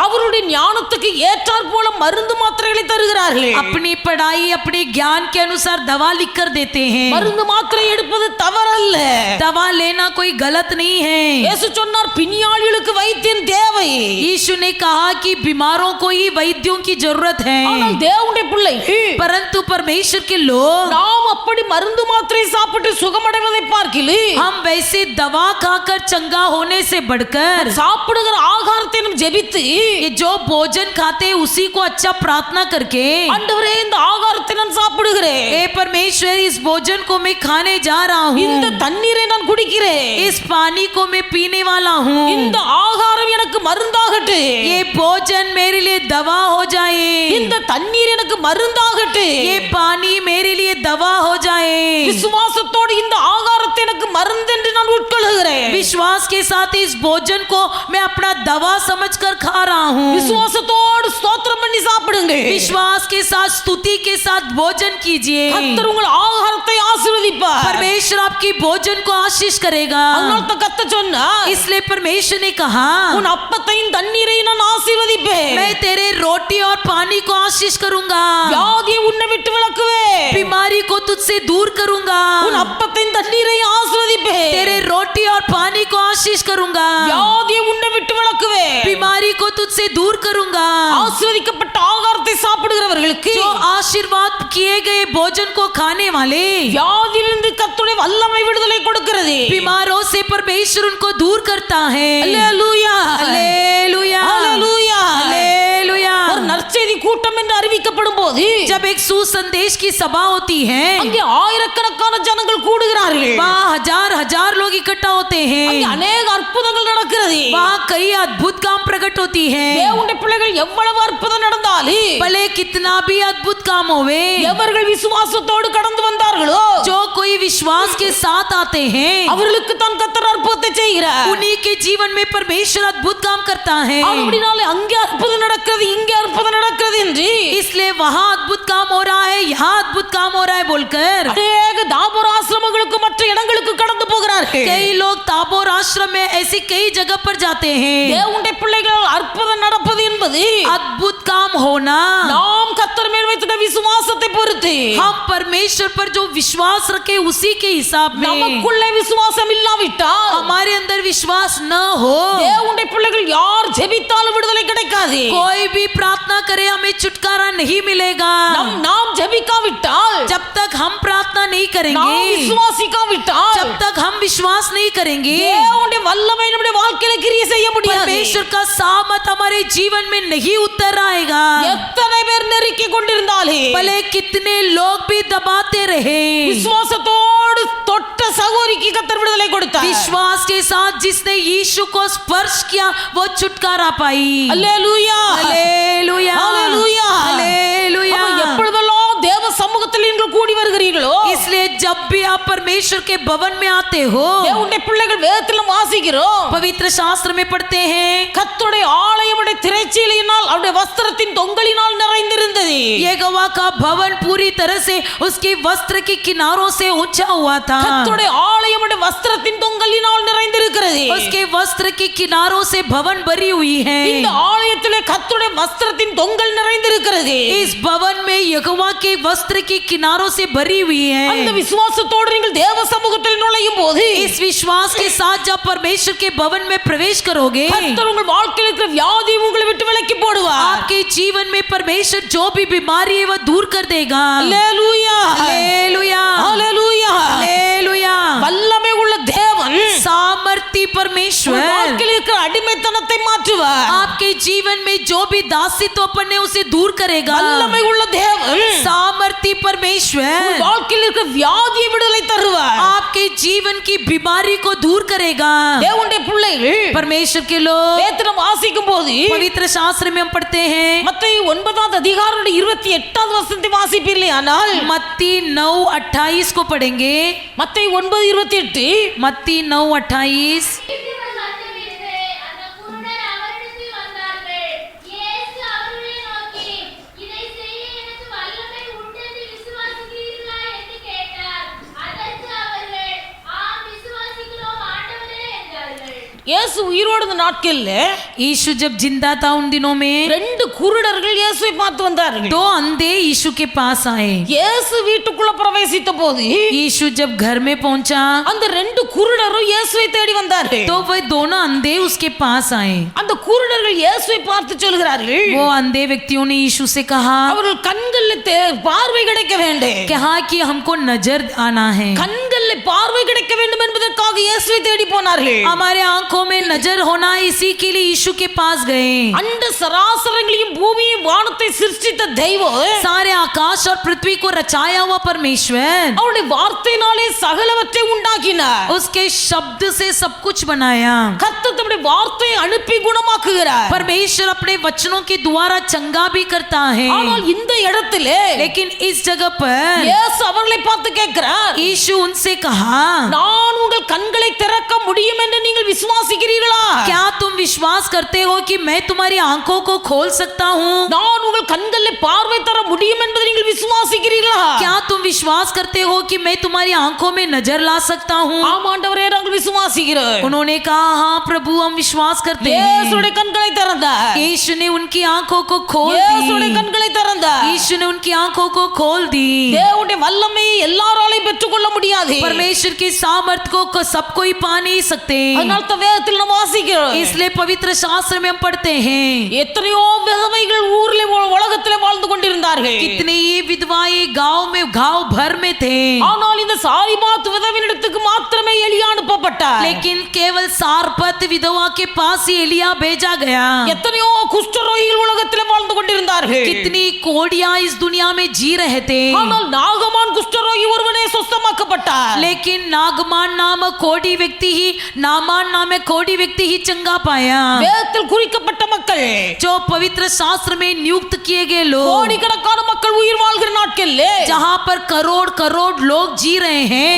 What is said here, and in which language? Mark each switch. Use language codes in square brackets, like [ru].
[ta] அவருடைய ஞானத்துக்கு ஏற்றாற் போல மருந்து மாத்திரைகளை தருகிறார்கள். [hi] अपनी पढ़ाई अपने ज्ञान के अनुसार दवा लिख कर देते हैं। [ta] மருந்து மாத்திரை எடுப்பது தவறல்ல. [hi] दवा लेना कोई गलत नहीं है। [ta] இயேசு சொன்னார், பிணியாளிகளுக்கு வைத்தியன் தேவை. [hi] यीशु ने कहा कि बीमारों को ही वैद्यों की जरूरत है, [ta] ஆனால் தேவனுடைய பிள்ளை [hi] परंतु परमेश्वर के लोग [ta] நாம் அப்படி மருந்து மாத்திரை சாப்பிட்டு சுகமடைவதை பார்க்கிலே [hi] हम वैसे दवा खाकर चंगा होने से बढ़कर [ta] சாப்பிடுகிற ஆகாரத்தை நாம் ஜெபித்து [hi] ये जो भोजन खाते हैं उसी को अच्छा प्रार्थना करके, [ta] ஆண்டவரே இந்த ஆகாரத்தை நான் சாப்பிடுகிறேன், [hi] हे परमेश्वर इस भोजन को मैं खाने जा रहा [ta] இந்த [hi] हूँ, [ta] தண்ணீரை நான் குடிக்கிறேன், [hi] इस पानी को मैं पीने वाला हूँ, [ta] இந்த ஆகாரம் எனக்கு மருந்தாகட்டு, [hi] ये भोजन मेरे लिए दवा हो जाए, [ta] இந்த தண்ணீர் எனக்கு மருந்தாகட்டு. [hi] ये पानी मेरे लिए दवा हो जाए। [ta] விசுவாசத்தோடு இந்த ஆகாரத்தை எனக்கு மருந்து என்று நான் உட்கொள்கிறேன். [hi] विश्वास के साथ इस भोजन को मैं अपना दवा समझकर खा रहा हूँ। [ta] விசுவாசத்தோடு ஸ்தோத்திரம் பண்ணி சாப்பிடுங்க. [hi] विश्वास के साथ स्तुति के साथ भोजन कीजिए। [ta] கர்த்தர் உங்கள் ஆகாரத்தை ஆசீர்வதிப்பார். [hi] परमेश्वर आपकी भोजन को आशीष करेगा। [ta] அதனால தான் கர்த்தர் சொன்னார், [hi] इसलिए परमेश्वर ने कहा, [ta] உன் அப்பத்தையும் தண்ணீரையும் நான் ஆசீர்வதிப்பேன், [hi] मैं तेरे रोटी और पानी को आशीष करूंगा, [ta] வியாதியை உன்னை விட்டு விலக்குவேன், [hi] बीमारी को तुझसे दूर करूंगा, [ta] உன் அப்பத்தையும் தண்ணீரையும் ஆசீர்வதிப்பேன், [hi] तेरे रोटी और पानी को आशीष करूंगा, [ta] வியாதியை உன்னை விட்டு விலக்குவேன். [hi] बीमारी को तुझसे दूर करूंगा। [ta] ஆசீர்வதிக்கப்பட்ட ஆகாரத்தை சாப்பிடுகிறவர்களுக்கு [hi] जो आशीर्वाद किए गए भोजन को खाने वाले [ta] வியாதியிலிருந்து கர்த்தருடைய வல்லமை விடுதலை கொடுக்கிறது. [hi] बीमारों से परमेश्वर उनको दूर करता है। [ta] அல்லேலூயா, [hi] हालेलुया, [ta] அல்லேலூயா. [hi] हालेलुया। [ta] ஒரு நற்செய்தி கூட்டம் என்று அறிவிக்கப்படும் போது [hi] जब एक सुसंदेश की सभा होती है, [ta] அங்கே ஆயிரக்கணக்கான ஜனங்கள் கூடுகிறார்கள். [hi] वहाँ हजार हजार लोग इकट्ठा होते [ta] அங்கே [hi] हैं, [ta] அநேக அற்புதங்கள் நடக்கிறது. [hi] वहाँ कई अद्भुत काम प्रकट होती है। [ta] தேவனுடைய பிள்ளைகள் எவ்வளவு அற்புதம் நடந்தாலும் [hi] भले कितना भी अद्भुत काम होवे, [ta] எவர்கள் விசுவாசத்தோடு கடந்து வந்தார்களோ [hi] जो कोई विश्वास के साथ आते हैं, [ta] அவர்களுக்கு தான் கர்த்தர் அற்புதத்தை செய்கிறார். [hi] उन्हीं के जीवन में परमेश्वर अद्भुत काम करता है। [ta] அப்படினாலே அங்கே அற்புதம் நடக்கிறது, இங்கே அற்புதம் நடக்கிறது என்று [hi] इसलिए वहां अद्भुत काम हो रहा है, यहाँ अद्भुत काम हो रहा है बोलकर [ta] அநேக தாபோர் ஆசிரமங்களுக்கு மற்ற இடங்களுக்கு கடந்து போகிறார்கள். [hi] कई लोग ताबोर आश्रम में ऐसी कई जगह पर जाते हैं. [ta] தேவனுடைய பிள்ளைகள் அற்புதம் நடப்பது என்பது [hi] अद्भुत काम होना [ta] நாம் கர்த்தர் மேல் வைத்த விசுவாசத்தை பொறுத்து. [hi] हम परमेश्वर पर जो विश्वास रखे उसी के हिसाब में. [ta] நமக்குள்ளே விசுவாசம் இல்லாவிட்டால் [hi] हमारे अंदर विश्वास न हो [ta] தேவனுடைய பிள்ளைகள் யார் ஜெபித்தாலும் விடுதலை கிடைக்காது. [hi] कोई भी प्रार्थना करे हमें छुटकारा नहीं मिलेगा. [ta] நாம் ஜெபிக்காவிட்டால், [hi] जब तक हम प्रार्थना नहीं [ta] நாம் [hi] करेंगे, [ta] விசுவாசிக்காவிட்டால், [hi] जब तक हम विश्वास नहीं करेंगे, [ta] தேவனுடைய வல்லமை நம்முடைய வாழ்க்கையில கிரியை செய்ய முடியாது. [hi] परमेश्वर का सामर्थ हमारे जीवन में नहीं उतर आएगा. [ta] எத்தனை பேர் நெருக்கி கொண்டிருந்தாலே [hi] भले कितने लोग भी दबाते रहे, [ta] விசுவாசத்தோடு தொட்ட சகோதரிக்கு கர்த்தர் விடுதலை கொடுத்தார். [hi] विश्वास के साथ जिसने यीशु को स्पर्श किया वो छुटकारा पाई. [ta] அல்லேலூயா, [hi] हालेलुया, हालेलुया, हालेलुया. [ta] அப்ப எப்பொழுதெல்லாம் தேவ சமூகத்தில் நீங்கள் கூடி வருகிறீர்களோ, [hi] इसलिए जब भी आप परमेश्वर के भवन में आते हो, [ta] தேவனுடைய பிள்ளைகள் வேதத்தில் வாசிக்கிறோம், [hi] पवित्र शास्त्र में पढ़ते हैं, [ta] கர்த்தருடைய ஆலயமுடைய திரைச்சீலையினால் அவருடைய வஸ்திரத்தின் தொங்கலினால் நிறைந்திருந்தது. [hi] यहोवा का भवन पूरी तरह से उसके वस्त्र के किनारों से ऊंचा हुआ था. [ta] கர்த்தருடைய ஆலயமுடைய வஸ்திரத்தின் தொங்கலினால் நிறைந்திருக்கிறது. [hi] उसके वस्त्र के किनारों से भवन भरी हुई है. [ta] இந்த ஆலயத்திலே கர்த்தருடைய வஸ்திரத்தின் தொங்கல் நிறைந்திருக்கிறது. [hi] इस भवन में यहोवा के वस्त्र के किनारों से भरी हुई [ta] அந்த [hi] है. [ta] விசுவாசத்தோடு நீங்கள் தேவ சமூகத்தில் நுழையும் போது [hi] इस विश्वास के साथ जब परमेश्वर के भवन में प्रवेश करोगे, [ta] கர்த்தர் உங்கள் வாழ்க்கையில் இருக்கிற வியாதி உங்களை விட்டு விலக்கி போடுவார். [hi] आपके जीवन में परमेश्वर जो भी बीमारी है वह दूर कर देगा. [ta] அல்லேலூயா, [hi] हालेलुया, [ta] அல்லேலூயா. [hi] हालेलुया. [ta] வல்லமை உள்ள தேவன் [hi] सामर्थी [ta] உங்கள் [hi] परमेश्वर [ta] வாழ்க்கையில் இருக்கிற அடிமைத்தனத்தை மாற்றுவார். [hi] आपके जीवन में जो भी दासित्वपन है उसे दूर करेगा. [ta] வல்லமை உள்ள தேவன் [hi] सामर्थी [ta] உங்கள் [hi] परमेश्वर [ta] வாழ்க்கையில் இருக்கிற வியாதியை விடுதலை தருவார். [hi] आपके जीवन की बीमारी को दूर करेगा. [ta] தேவனுடைய பிள்ளைகள் [hi] परमेश्वर के लोग [ta] வேதம் வாசிக்கும் போது [hi] पवित्र शास्त्र में हम पढ़ते हैं, [ta] மத்தேயு 9 அதிகாரம் 28வது வசனத்தை வாசிப்பீர்களே ஆனால் [hi] मत्ती 9:28 को पढ़ेंगे. [ta] மத்தேயு 9:28 [hi] मत्ती 9:28. [ta] இவர் வந்தபின்பு அந்த குருடர் அவரிடத்தில் வந்தார்கள். இயேசு அவர்களை நோக்கி, இதை செய்ய எனக்கு வல்லமை உண்டென்று விசுவாசிக்கிறீர்களா என்று கேட்டார். அதற்கு அவர்கள், ஆம் விசுவாசிக்கிறோம் ஆண்டவரே என்றார்கள். இயேசு உயிரோடு இருந்த நாட்கள்ல [hi] यीशु जब जिंदा था उन दिनों में [ta] ரெண்டு குருடர்கள் இயேசுவை பார்த்து வந்தார்கள். [hi] दो अंधे यीशु के पास आए. [ta] இயேசு வீட்டுக்குள்ள பிரவேசித்த போது [hi] यीशु जब घर में पहुंचा [ta] அந்த ரெண்டு குருடரும் இயேசுவை தேடி வந்தார்கள். [hi] तो वह दोनों अंधे उसके पास आए. [ta] அந்த குருடர்கள் இயேசுவை பார்த்து சொல்கிறார்கள், [hi] वो अंधे व्यक्तियों ने यीशु से कहा [ta] அவர்கள் கண்களில் பார்வை கிடைக்க வேண்டும், [hi] कहा कि हमको नजर आना है, [ta] கண்களில் பார்வை கிடைக்க வேண்டும் என்பதற்காக இயேசுவை தேடி போனார்கள். [hi] हमारे आंखों में नजर होना है, इसी के लिए यीशु के पास गए. [ta] அண்ட சராசரங்களையும் பூமியையும் வானத்தை சிருஷ்டித்த தெய்வம் [hi] सारे आकाश और पृथ्वी को रचाया हुआ परमेश्वर [ta] அவருடைய வார்த்தையினாலே சகலவற்றை உண்டாக்கினார். [hi] उसके शब्द से सब कुछ बनाया. [ta] கர்த்தர் தம்முடைய வார்த்தையை அனுப்பி குணமாக்குகிறார். [hi] परमेश्वर अपने वचनों के द्वारा चंगा भी करता है. [ta] ஆனால் இந்த இடத்திலே [hi] लेकिन इस जगह पर [ta] இயேசு அவர்களை பார்த்து கேட்கிறார், [hi] यीशु उनसे कहा, [ta] நான் உங்கள் கண்களை திறக்க முடியும் என்று நீங்கள் விசுவாசிக்கிறீர்களா? [hi] क्या तुम विश्वास करते हो कि मैं तुम्हारी आंखों को खोल सकता हूँ? [ta] நான் உங்கள் கண்களில் பார்வை தர முடியும் என்பதை நீங்கள் விசுவாசிக்கிறீர்களா? [hi] क्या तुम विश्वास करते हो कि मैं तुम्हारी आंखों में नजर ला सकता हूँ? [ta] ஆம் ஆண்டவரே, நாங்கள் விசுவாசிக்கிறோம். [hi] उन्होंने कहा, हाँ प्रभु हम विश्वास करते हैं. [ta] இயேசுடைய கண்களை திறந்தார். [hi] यीशु ने उनकी आंखों को खोल [ta] இயேசுடைய [hi] दी. [ta] கண்களை திறந்தார். [hi] यीशु ने उनकी आंखों को खोल दी. [ta] தேவனுடைய வல்லமையை எல்லாராலையும் பெற்றுக்கொள்ள முடியாது. [hi] परमेश्वर की सामर्थ को सब कोई पा नहीं सकते. [ta] அதனால தான் வேதத்தில் நாம் வாசிக்கிறோம். [hi] इसलिए पवित्र शास्त्र में हम पढ़ते हैं, [ta] எத்தனையோ விதவைகள் ஊர்ல உலகத்திலே வாழ்ந்து கொண்டிருந்தார்கள். [hi] कितने ये विधवाएं गांव भर में थे. [ta] ஆனால் இந்த சாரிபாத் விதவினிடத்துக்கு மாத்திரமே எலியா அனுப்பப்பட்டார். [hi] लेकिन केवल सारपत विधवा के पास ही एलिया भेजा गया. [ta] எத்தனையோ குஷ்டரோகிகள் உலகத்திலே வாழ்ந்து கொண்டிருந்தார்கள். [hi] कितनी कोढ़ियां इस दुनिया में जी रहे थे. [ta] ஆனால் நாகமான் குஷ்டரோகி ஒருவனே சுத்தமாக்கப்பட்டார். [hi] लेकिन नागमान नामक कोढ़ी व्यक्ति ही नामान नामक कोढ़ी व्यक्ति ही चंगा पाया. [ta] வேதத்தில் குறிக்கப்பட்ட மக்கள், [hi] जो पवित्र शास्त्र में नियुक्त किए गए लोग, [ta] கோடிக்கணக்கான மக்கள் உயிர் வாழ்கிற நாட்களில் [hi] जहाँ पर करोड़ करोड़ लोग जी रहे हैं,